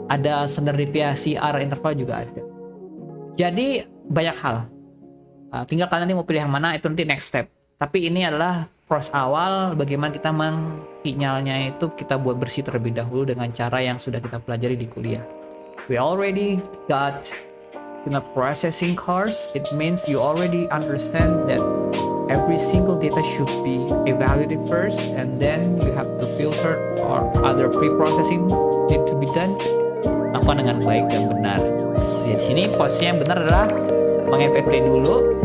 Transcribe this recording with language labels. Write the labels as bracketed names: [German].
[Indonesian] Ada standar deviasi R interval juga ada. Jadi banyak hal. Tinggal kalian nanti mau pilih yang mana, itu nanti next step. Tapi ini adalah proses awal bagaimana kita sinyalnya itu kita buat bersih terlebih dahulu dengan cara yang sudah kita pelajari di kuliah. [English] We already got signal processing course. It means you already understand that every single data should be evaluated first, and then you have to filter or other pre-processing need to be done. [Indonesian] Lakukan dengan baik dan benar. Di sini posnya yang benar adalah meng-FFT dulu.